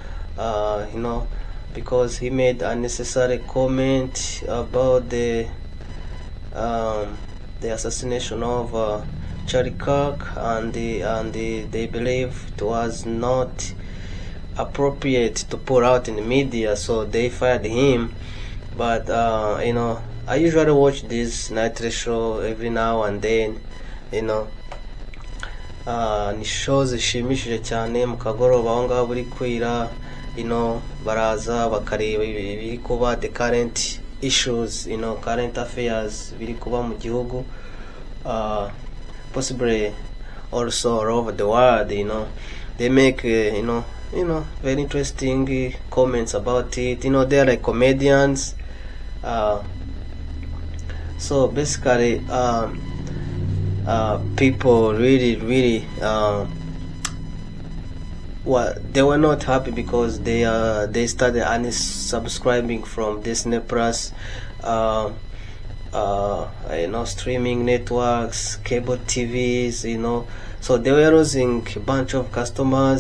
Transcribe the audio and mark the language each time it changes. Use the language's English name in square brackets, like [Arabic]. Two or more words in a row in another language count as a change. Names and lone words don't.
[English] Because he made unnecessary comment about the assassination of Charlie Kirk, and they believe it was not appropriate to put out in the media, so they fired him. But I usually watch this night show every now and then. [Kinyarwanda] Ni show zishimishije cyane mu kagoroba aho ngaho buri kwira, baraza bakareba ibiri kuba, [English] the current issues, current affairs [Kinyarwanda] biri kuba mu gihugu, [English] possibly also all over the world. They make very interesting comments about it. They're like comedians. So basically people really they were not happy because they started unsubscribing from Disney Plus, streaming networks, cable TVs, so they were losing a bunch of customers.